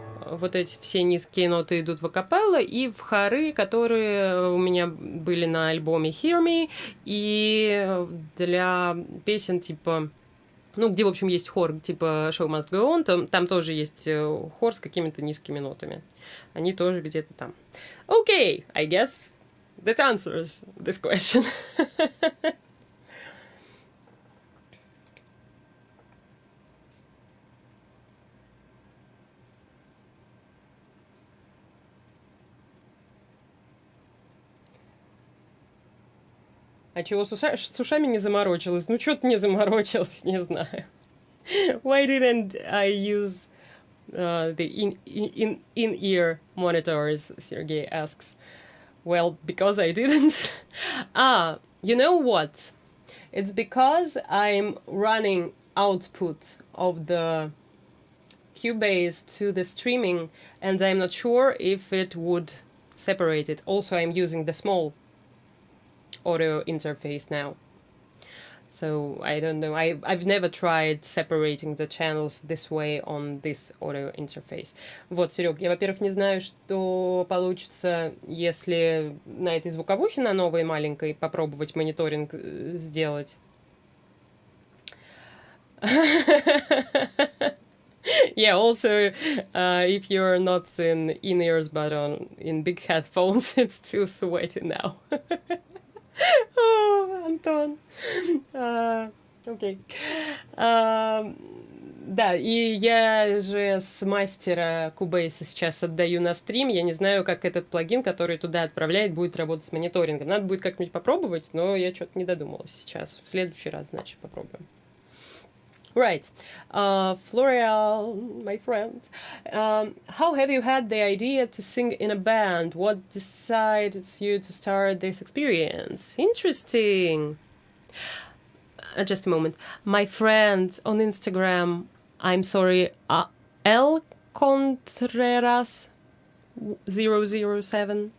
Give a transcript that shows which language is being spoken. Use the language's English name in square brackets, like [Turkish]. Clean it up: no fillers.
[Russian] Вот эти все низкие ноты идут в акапелло и в хоры, которые у меня были на альбоме Hear Me, и для песен типа... где, в общем, есть хор, типа Show Must Go On, там тоже есть хор с какими-то низкими нотами. Они тоже где-то там. [English] Okay, I guess that answers this question. [Russian] А чего с ушами не заморочилась? Что-то не заморочилась, не знаю. [English] Why didn't I use the in-ear monitors? Sergey asks. Well, because I didn't. You know what? It's because I'm running output of the Cubase to the streaming, and I'm not sure if it would separate it. Also, I'm using the small audio interface now. So I don't know. I've never tried separating the channels this way on this audio interface. [Russian] Вот, Серег, я, во-первых, не знаю, что получится, если на этой звуковухе, на новой маленькой, попробовать мониторинг сделать. [English] Yeah, also, if you're not in in-ears but in big headphones, it's too sweaty now. [Russian] Oh, Антон. Окей. Да, и я же с мастера Cubase сейчас отдаю на стрим. Я не знаю, как этот плагин, который туда отправляет, будет работать с мониторингом. Надо будет как-нибудь попробовать, но я что-то не додумалась сейчас. В следующий раз, значит, попробуем. [English] Right. Florial, my friend. How have you had the idea to sing in a band? What decides you to start this experience? Interesting. Just a moment. My friend on Instagram, I'm sorry, L Contreras 007.